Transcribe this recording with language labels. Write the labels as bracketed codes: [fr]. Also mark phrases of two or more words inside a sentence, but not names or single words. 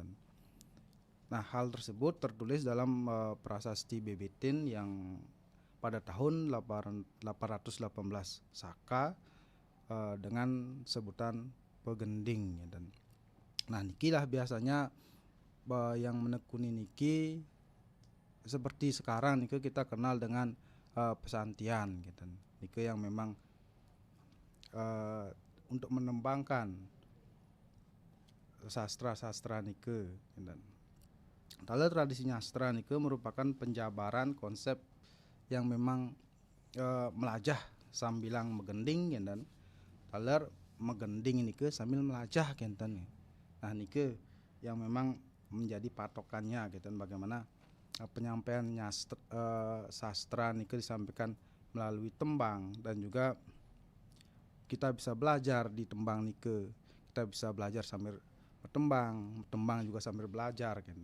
[id] Nah, hal tersebut tertulis dalam prasasti Bebetin yang pada tahun 818 Saka dengan sebutan Pegending gitu. Nah, niki lah biasanya yang menekuni niki seperti sekarang niki kita kenal dengan pesantian gitu. Niki yang memang untuk menembangkan sastra-sastra nike gitu. Taler tradisi nyastra nike merupakan penjabaran konsep yang memang [ban] melajah sambilang megending [id] gitu. [ban] Taler megending nike sambil melajah gitu. [id] Nah, nike yang memang menjadi patokannya gitu, bagaimana penyampaian sastra nike disampaikan melalui tembang, dan juga kita bisa belajar di tembang nike, kita bisa belajar sambil bertembang juga sambil belajar gitu.